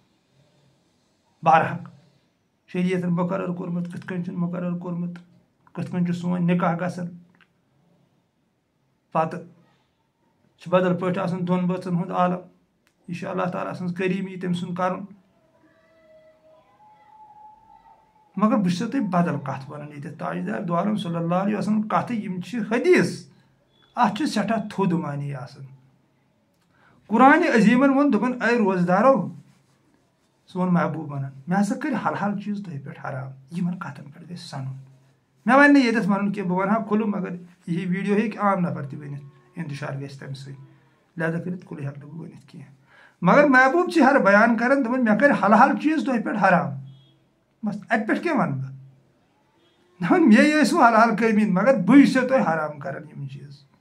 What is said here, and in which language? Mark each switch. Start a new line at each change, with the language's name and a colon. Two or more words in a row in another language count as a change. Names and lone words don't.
Kashmiri: بارحق شریعتن مُقرر کوٚرمُت کِتھ کٔنۍ چھُنہٕ مُقرر کوٚرمُت کِتھ کٔنۍ چھُ سون نِکاح گژھان پتہٕ چھُ بدل پٲٹھۍ آسان 2 بٲژن ہُنٛد عالم یہِ چھُ اللہ تعالیٰ سٕنٛز کریٖمی تٔمۍ سُنٛد کرُن مگر بہٕ چھُسو تۄہہِ بدل کتھ ونان ییٚتٮ۪تھ تاجدار دو عالم
Arabic: صلی اللہ علیہ وسلم
Kashmiri: کتھٕ یِم چھِ حدیٖث اتھ چھُ سٮ۪ٹھاہ تھوٚد معنی آسان قرآنِ عظیٖمن ووٚن دوٚپُن اے روزدارو سون محبوٗب ونان مےٚ ہسا کٔرۍ حل چیٖز تۄہہِ پٮ۪ٹھ حرام یِمن کتھن پٮ۪ٹھ گژھِ سنُن مےٚ وَنہِ نہٕ ییٚتٮ۪تھ وَنُن کینٛہہ بہٕ وَنہٕ ہا کھُلہٕ مگر یہِ ویٖڈیو ہیٚکہِ عام نفر تہِ ؤنِتھ اِنتِشار گژھِ تَمہِ سۭتۍ لہٰذا کٔرِتھ کھُلہٕ ہٮ۪کہٕ نہٕ بہٕ ؤنِتھ کینٛہہ مگر محبوٗب چھِ ہر بیان کران دوٚپُن مےٚ کٔرۍ حل چیٖز تۄہہِ پٮ۪ٹھ حرام بس اَتہِ پٮ۪ٹھ کیٛاہ وَنہٕ بہٕ دَپان مے ٲسوٕ حلال کٔرمٕتۍ مگر بٕے چھُسو تۄہہِ حرام کران یِم چیٖز